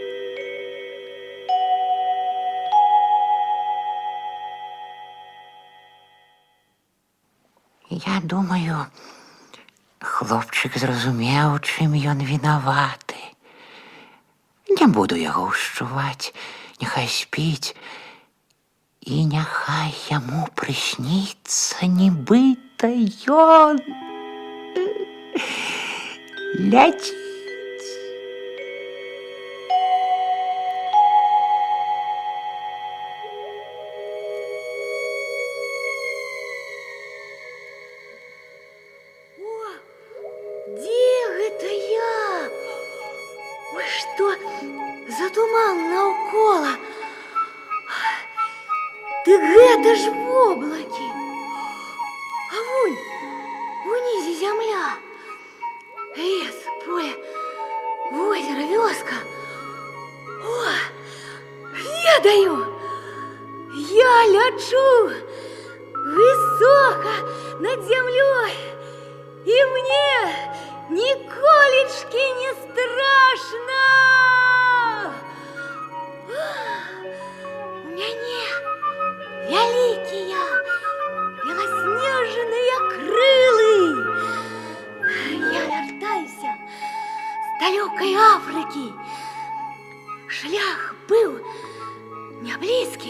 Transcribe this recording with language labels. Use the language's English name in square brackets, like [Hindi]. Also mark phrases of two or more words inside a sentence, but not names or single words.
[Belarusian] Я думаю, хлопчык зразумеў, чым ён вінаваты. Не буду яго ўшчуваць, няхай спіць, і няхай яму прысніцца, нібыта ён ляціць. [Russian] Где это я? Ой, что за туман наоколо? [Belarusian] Ты гэта ж в облаке. А вунь, унізе земля. [Russian] Лес, поле, озеро, вёска. [Belarusian] О, ведаю! [Russian] Я лечу высоко над землей. И мне ніколечки не страшно. [Belarusian] У мяне вялікія беласнежныя крылы. Я вяртаюся з далёкай Афрыкі. Шлях быў няблізкі.